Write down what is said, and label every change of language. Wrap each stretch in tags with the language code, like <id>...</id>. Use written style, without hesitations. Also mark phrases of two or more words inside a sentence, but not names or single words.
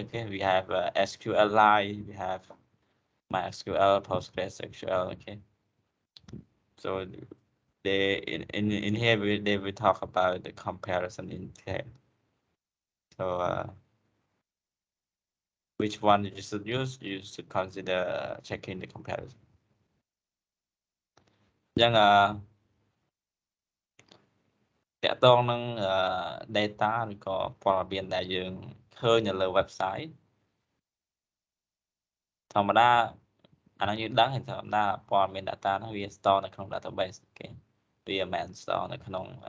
<en>Okay, we have SQLite, we have MySQL, PostgreSQL. Okay, so they in here they will talk about the comparison in here. So which one you should use? You should consider checking the comparison.</en> <km>ចឹងតកតងនឹង data ឬក៏ព័ត៌មានដែលយើងឃើញនៅលើ website ធម្មតាអាហ្នឹងយើងដឹងហើយធម្មតាព័ត៌មាន data ហ្នឹងវា store នៅក្នុង database គេវាមិនមែន store នៅក្នុង</km>